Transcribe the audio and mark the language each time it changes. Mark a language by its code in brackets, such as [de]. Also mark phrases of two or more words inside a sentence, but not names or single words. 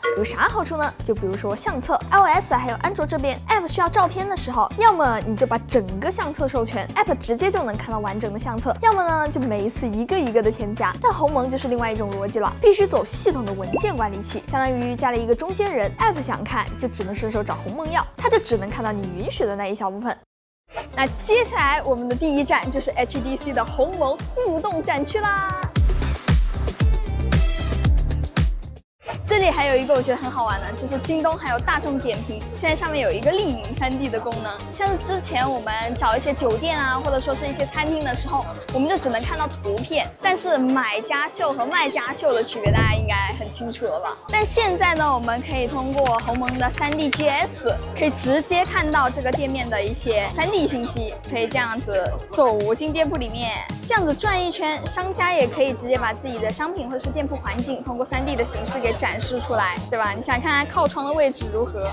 [zh] 有啥好處呢？就比如說相冊 ，iOS 還有安卓這邊 App 需要照片的時候，要麼你就把整個相冊授權 ，App 直接就能看到完整的相冊；要麼呢，就每一次一個一個的添加。但鴻蒙就是另外一種邏輯了，必須走系統的文件管理器，相當於加了一個中間人 ，App 想看就只能伸手找鴻蒙要，它就只能看到你允許的那一小部分。那接下來我們的第一站就是 HDC 的鴻蒙互動展區啦。這裡還有一個我覺得很好玩的，就是京東還有大眾點評，現在上面有一個麗影 3D 的功能。像是之前我們找一些酒店啊，或者說是一些餐廳的時候，我們就只能看到圖片，但是買家秀和賣家秀的區別大家應該很清楚了吧？但現在呢，我們可以通過鴻蒙的 3D GS， 可以直接看到這個店面的一些 3D 信息，可以這樣子走進店鋪裡面，這樣子轉一圈，商家也可以直接把自己的商品或者是店鋪環境通過 3D 的形式給展示出來，對吧？你想看看靠窗的位置如何？